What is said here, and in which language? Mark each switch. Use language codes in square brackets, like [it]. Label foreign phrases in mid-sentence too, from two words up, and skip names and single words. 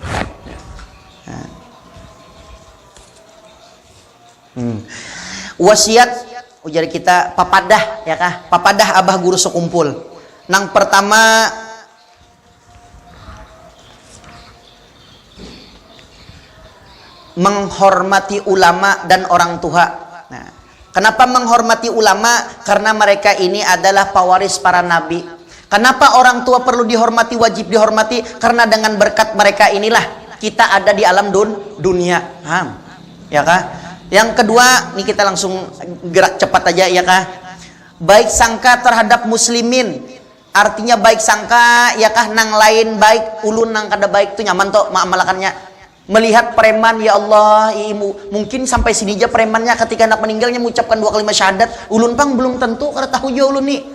[bjn] Wasiat ujar kita papadah ya kah, papadah abah guru sekumpul. [id] Nang pertama menghormati ulama dan orang tua. Nah, kenapa menghormati ulama? Karena mereka ini adalah pewaris para nabi. Kenapa orang tua perlu dihormati, wajib dihormati? Karena dengan berkat mereka inilah kita ada di alam dunia. [bjn] Ya kah? [id] Yang kedua, nih kita langsung gerak cepat aja ya kah. Baik sangka terhadap muslimin. Artinya baik sangka ya kah [bjn] nang lain baik, ulun nang kada baik tuh nyaman toh maamalakannya. [id] Melihat preman [ar] يا الله, [id] mungkin sampai sini aja premannya ketika anak meninggalnya mengucapkan 2 kalimat syahadat, [bjn] ulun pang belum tentu kada tahu jo ulun nih.